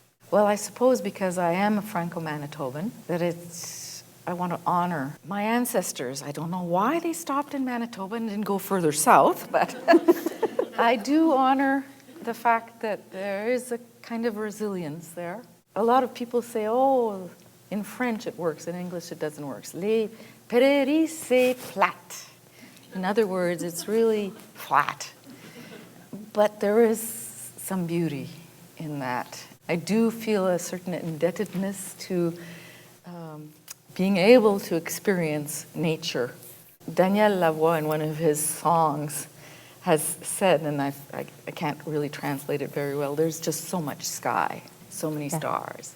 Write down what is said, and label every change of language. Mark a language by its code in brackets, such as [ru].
[en] Well, I suppose because I am a Franco-Manitoban, that I want to honor my ancestors. I don't know why they stopped in Manitoba and didn't go further south, but I do honor the fact that there is a kind of resilience there. A lot of people say, oh, in French it works, in English it doesn't work. [fr] Les prairies, c'est plate. [en] In other words, it's really flat. But there is some beauty in that. I do feel a certain indebtedness to being able to experience nature. Daniel Lavoie, in one of his songs, has said, and I can't really translate it very well, there's just so much sky, so many stars.